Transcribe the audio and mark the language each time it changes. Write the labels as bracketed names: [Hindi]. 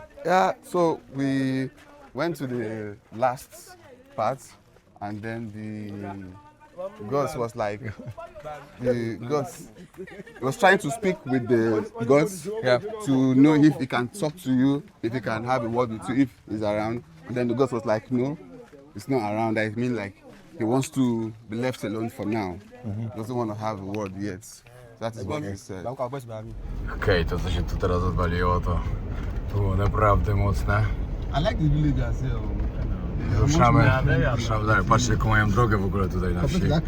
[English] Yeah, so we went to the last part, and then the gods was like, the gods was trying to speak with the gods to know if he can talk to you, if he can have a word with you, if he's around. And then the gods was like, no, it's not around. I mean, like, he wants to be left alone for now. He doesn't want to have a word yet. That is what he said. [Polish] Okej, to co się tu teraz odwaliło, to było naprawdę mocne. [English] I like the villagers here. [Polish] Ruszamy dalej. Patrzcie, jaką mają drogę w ogóle tutaj na wsi.